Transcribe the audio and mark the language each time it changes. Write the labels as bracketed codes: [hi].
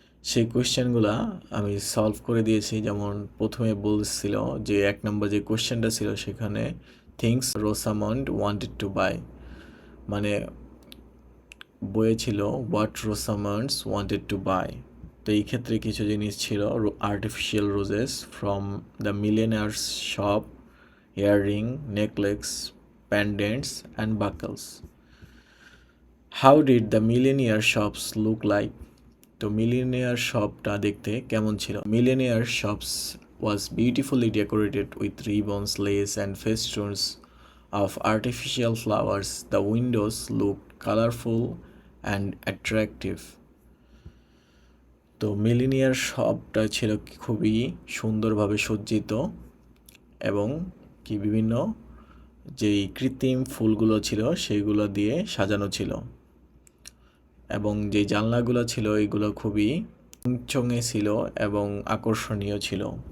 [bn] সেই কোয়েশ্চেনগুলা আমি সলভ করে দিয়েছি। যেমন প্রথমে বলছিল যে ১ নম্বর যে কোয়েশ্চেনটা ছিল সেখানে [en] things Rosamond wanted to buy, [bn] মানে বইয়ে ছিল [en] What Rosamond's wanted to buy. [bn] তো এই ক্ষেত্রে কিছু জিনিস ছিল [en] Artificial roses from the millionaire's shop, earring, necklace, pendants and buckles. How did the millionaire shops look like? [bn] তো মিলিয়নিয়ার শপটা দেখতে কেমন ছিল? [en] Millionaire shops was beautifully decorated with ribbons, lace and festoons of artificial flowers. The windows looked colorful and attractive. [bn] তো millionaire শপটা ছিল খুবই সুন্দরভাবে সজ্জিত এবং কি বিভিন্ন যেই কৃত্রিম ফুলগুলো ছিল সেইগুলো দিয়ে সাজানো ছিল এবং যে জানলাগুলো ছিল এগুলো খুবই চংচঙে ছিল এবং আকর্ষণীয় ছিল।